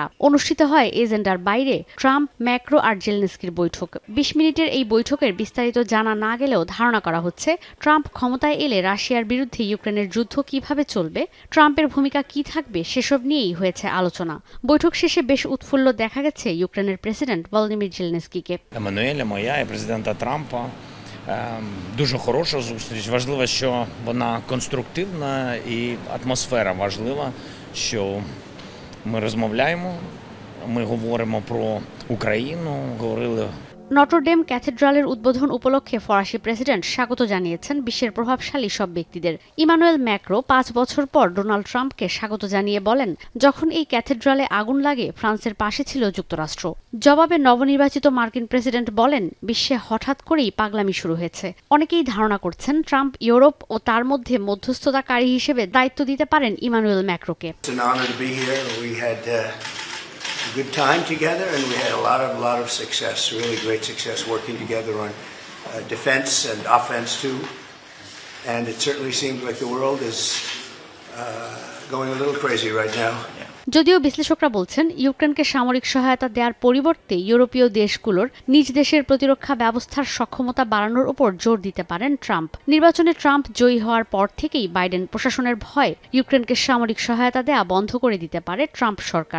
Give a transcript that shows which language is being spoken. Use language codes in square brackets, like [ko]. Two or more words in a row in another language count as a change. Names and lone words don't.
[bn] অনুষ্ঠিত হয় এজেন্ডার বাইরে ট্রাম্প, ম্যাক্রো আর জেলেনস্কির বৈঠক। ২০ মিনিটের এই বৈঠকের বিস্তারিত জানা না গেলেও ধারণা করা হচ্ছে, ট্রাম্প ক্ষমতায় এলে রাশিয়ার বিরুদ্ধে ইউক্রেনের যুদ্ধ কিভাবে চলবে, ট্রাম্পের ভূমিকা কি থাকবে, সেসব নিয়েই হয়েছে আলোচনা। বৈঠক শেষে বেশ উৎফুল্ল দেখা গেছে ইউক্রেনের প্রেসিডেন্ট ভলোদিমির জেলেনস্কিকে। [uk] Еммануеля, моя і президента Трампа. Дуже хороша зустріч. Важливо, що вона конструктивна і атмосфера важлива, що ми розмовляємо, ми говоримо про Україну, говорили. [bn] নটরডেম ক্যাথেড্রালের উদ্বোধন উপলক্ষে ফরাসি প্রেসিডেন্ট স্বাগত জানিয়েছেন বিশ্বের প্রভাবশালী সব ব্যক্তিদের। ইমানুয়েল ম্যাক্রো ৫ বছর পর ডোনাল্ড ট্রাম্পকে স্বাগত জানিয়ে বলেন, যখন এই ক্যাথেড্রালে আগুন লাগে ফ্রান্সের পাশে ছিল যুক্তরাষ্ট্র। জবাবে নবনির্বাচিত মার্কিন প্রেসিডেন্ট বলেন, বিশ্বে হঠাৎ করেই পাগলামি শুরু হয়েছে। অনেকেই ধারণা করছেন ট্রাম্প ইউরোপ ও তার মধ্যে মধ্যস্থতাকারী হিসেবে দায়িত্ব দিতে পারেন ইমানুয়েল ম্যাক্রোকে। [en] Good time together, and we had a lot of success, really great success working together on defense and offense too. And it certainly seems like the world is going a little crazy right now. [bn] যদিও বিশ্লেষকরা বলছেন, ইউক্রেনকে সামরিক সহায়তা দেওয়ার পরিবর্তে ইউরোপীয় দেশগুলোর নিজ দেশের প্রতিরক্ষা ব্যবস্থার সক্ষমতা বাড়ানোর উপর জোর দিতে পারেন ট্রাম্প। নির্বাচনে ট্রাম্প জয়ী হওয়ার পর থেকেই বাইডেন প্রশাসনের ভয়ে ইউক্রেনকে সামরিক সহায়তা দেওয়া বন্ধ করে দিতে পারে ট্রাম্প সরকার।